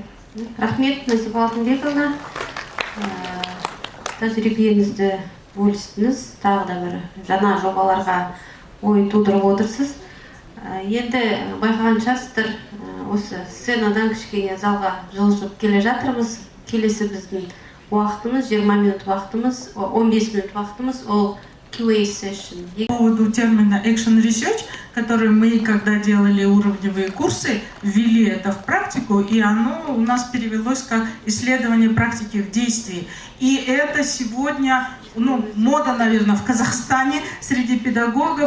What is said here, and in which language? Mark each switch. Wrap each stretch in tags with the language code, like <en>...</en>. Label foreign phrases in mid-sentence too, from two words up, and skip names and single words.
<kk>Рахмет, Назиба Алтынбековна. Тәжірибеңізді бөлістіңіз, тағы да бір жаңа жобаларға ой тудырып отырсыз. Енді байқаған шығарсыздар, осы сценадан кішкене залға жылжып келе жатырмыз. Келесі біздің уақытымыз, 20 минут уақытымыз, 15 минут уақытымыз, ол</kk> <en>QA session.</en> <ru>По поводу термина</ru> <en>Action Research,</en> <ru>который мы, когда делали уровневые курсы, ввели это в практику, и оно у нас перевелось как исследование практики в действии. И это сегодня, мода, наверное, в Казахстане среди педагогов.</ru>